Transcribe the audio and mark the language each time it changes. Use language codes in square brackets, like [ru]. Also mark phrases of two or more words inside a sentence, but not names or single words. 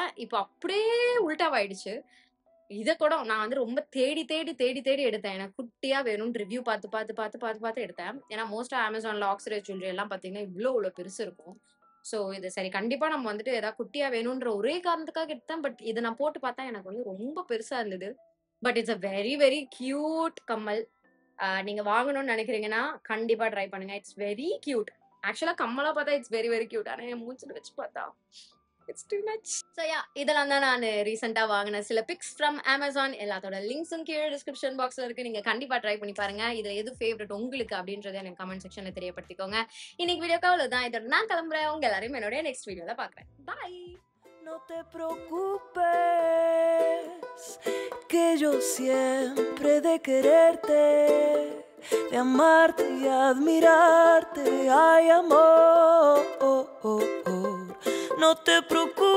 [ta] இப்போ அப்படியே உல்டாவாயிடுச்சு. இதை கூட நான் வந்து ரொம்ப தேடி எடுத்தேன். எனக்கு குட்டியா வேணும்னு ரிவ்யூ பார்த்து எடுத்தேன். ஏன்னா மோஸ்டா அமேசான்ல [en] oxidise jewellery [ta] எல்லாம் பாத்தீங்கன்னா இவ்வளவு பெருசு இருக்கும். ஸோ இது சரி கண்டிப்பா நம்ம வந்துட்டு ஏதாவது குட்டியா வேணும்ன்ற ஒரே காரணத்துக்காக எடுத்தேன். பட் இதை நான் போட்டு பார்த்தா எனக்கு வந்து ரொம்ப பெருசா இருந்தது. [en] But it's a very very cute கம்மல். [ta] நீங்க வாங்கணும்னு நினைக்கிறீங்கன்னா கண்டிப்பா ட்ரை பண்ணுங்க. [en] It's very cute. [ta] ஆக்சுவலா கம்மலா பார்த்தா [en] it's very very cute. [ta] ஆனா என் மூஞ்சில வச்சு பார்த்தா [en] it's too much. So yeah, [ta] இதெல்லாம் தான் நான் ரீசெண்டா வாங்கின சில [en] picks from Amazon. [ta] எல்லாத்தோட லிங்க்ஸும் கீழே [en] description boxla [ta] இருக்கு. நீங்க கண்டிப்பா ட்ரை பண்ணி பாருங்க. இதுல எது ஃபேவரட் உங்களுக்கு அப்படின்றத எனக்கு [en] comment sectionla [ta] தெரியப்படுத்திக்கோங்க. இன்னைக்கு வீடியோக்கு அவ்வளவுதான். இதோட நான் கிளம்புறேன். உங்க எல்லாரையும் என்னோட [en] next videola [ta] பாக்குறேன். பாய். [es] No te preocupes, que yo siempre de quererte, de amarte y admirarte, ay amor. No te preocupes.